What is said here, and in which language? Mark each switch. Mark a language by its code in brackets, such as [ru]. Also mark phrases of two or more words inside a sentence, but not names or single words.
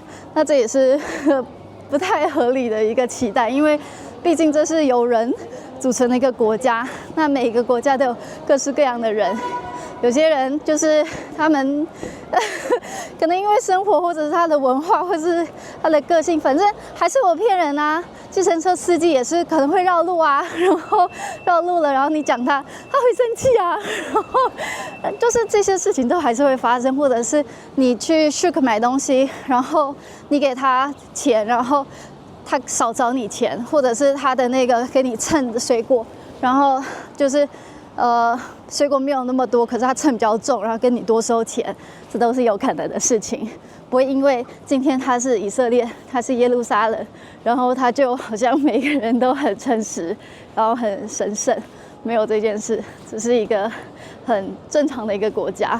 [zh] 那這也是不太合理的一個期待，因為畢竟這是由人組成的一個國家，那每一個國家都有各式各樣的人。有些人就是他們可能因為生活或者是他的文化或者是他的個性，反正還是有騙人啊。計程車司機也是可能會繞路啊，然後繞路了，然後你講他會生氣啊，然後就是這些事情都還是會發生。或者是你去 Shuk 買東西，然後你給他錢，然後他少找你錢，或者是他的那個給你稱水果，然後就是水果沒有那麼多，可是他稱比較重，然後跟你多收錢，這都是有可能的事情。不會因為今天他是以色列，他是耶路撒冷，然後他就好像每個人都很誠實，然後很神聖，沒有這件事，只是一個很正常的一個國家。